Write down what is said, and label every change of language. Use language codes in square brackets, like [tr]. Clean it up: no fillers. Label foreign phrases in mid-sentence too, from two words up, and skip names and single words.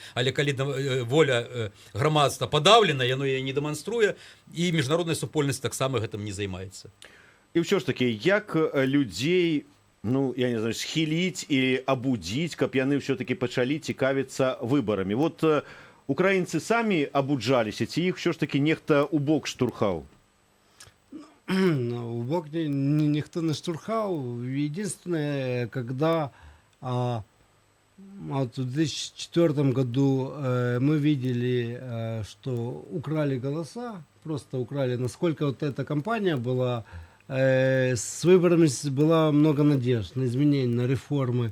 [be] Але калі воля грамадства падаўлена, яно яе не дэманструе, і міжнародная супольнасць таксама гэтым не займаецца. І ўсё ж такі, як людзей, ну, я не знаю, схіліць і абудзіць, каб яны ўсё-такі пачалі цікавіцца выбарамі. Вот украінцы самі абуджаліся, ці іх ўсё ж такі нехта ў бок штурхаў? [ru] В бок никто не штурхал. Единственное, когда вот в 2004 году мы видели, что украли голоса, просто украли, насколько вот эта кампания была, с выборами было много надежд на изменения, на реформы.